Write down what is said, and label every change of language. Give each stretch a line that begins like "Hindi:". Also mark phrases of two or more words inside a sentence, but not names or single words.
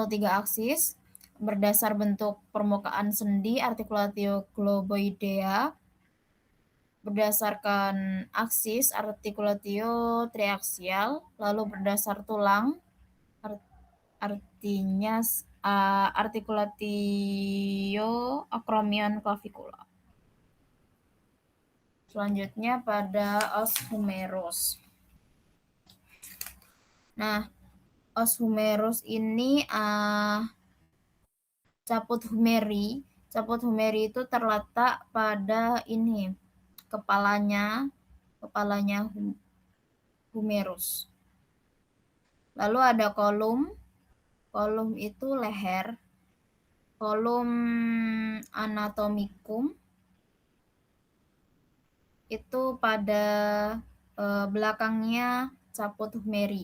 Indonesian: 3 aksis berdasar bentuk permukaan sendi
Latin: articulatio globoidea,
Indonesian: berdasarkan aksis
Latin: articulatio triaxial,
Indonesian: lalu berdasar tulang artinya
Latin: articulatio acromion clavicula.
Indonesian: Selanjutnya pada
Latin: os humerus.
Indonesian: Nah,
Latin: os humerus
Indonesian: ini
Latin: caput humeri. Caput humeri
Indonesian: itu terletak pada ini kepalanya humerus. Lalu ada kolum. Kolum itu leher.
Latin: Kolum anatomicum
Indonesian: itu pada belakangnya
Latin: caput humeri.